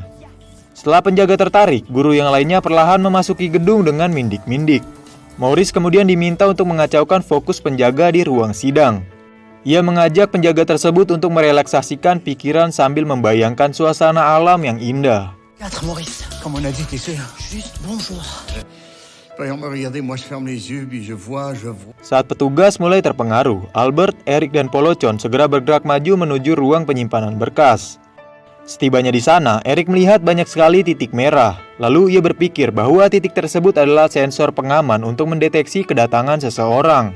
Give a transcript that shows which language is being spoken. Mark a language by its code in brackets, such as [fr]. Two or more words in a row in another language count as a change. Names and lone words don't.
[id] Setelah penjaga tertarik, guru yang lainnya perlahan memasuki gedung dengan mindik-mindik. Maurice kemudian diminta untuk mengacaukan fokus penjaga di ruang sidang. Ia mengajak penjaga tersebut untuk merelaksasikan pikiran sambil membayangkan suasana alam yang indah. [fr] Maurice, comme on a dit, t'es sûr? Juste bonjour. [id] Saat petugas mulai terpengaruh, Albert, Eric, dan Polocon segera bergerak maju menuju ruang penyimpanan berkas. Setibanya di sana, Eric melihat banyak sekali titik merah. Lalu ia berpikir bahwa titik tersebut adalah sensor pengaman untuk mendeteksi kedatangan seseorang.